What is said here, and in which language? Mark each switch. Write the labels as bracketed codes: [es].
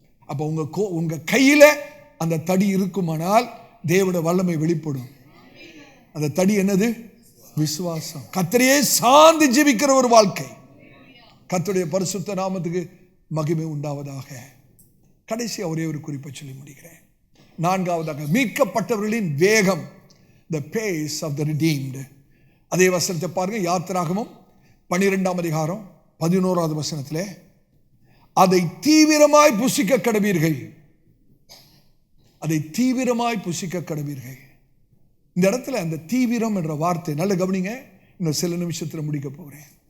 [ta] அப்ப உங்க கையில அந்த தடி இருக்குமானால் தேவனுடைய வல்லமை வெளிப்படும். அந்த தடி என்னது? விசுவாசம். கர்த்தரையே சார்ந்து ஜீவிக்கிற ஒரு வாழ்க்கை. கர்த்தருடைய பரிசுத்த நாமத்துக்கு மகிமை உண்டாவதாக. கடைசியா ஒரே ஒரு குறிப்பை சொல்லி முடிக்கிறேன். நான்காவதாக, மீட்கப்பட்டவர்களின் வேகம், [en] the pace of the redeemed. [ta] அதே வசனத்தை பாருங்க, யாத்திராகமம் 12ஆம் அதிகாரம் 11வது வசனத்திலே, அதை தீவிரமாய் புசிக்க கடவீர்கள், அதை தீவிரமாய் புசிக்க கடவீர்கள். இந்த இடத்துல அந்த தீவிரம் என்ற வார்த்தை நல்ல கவனிங்க, இன்னும் சில நிமிஷத்தில் முடிக்க போகிறேன்.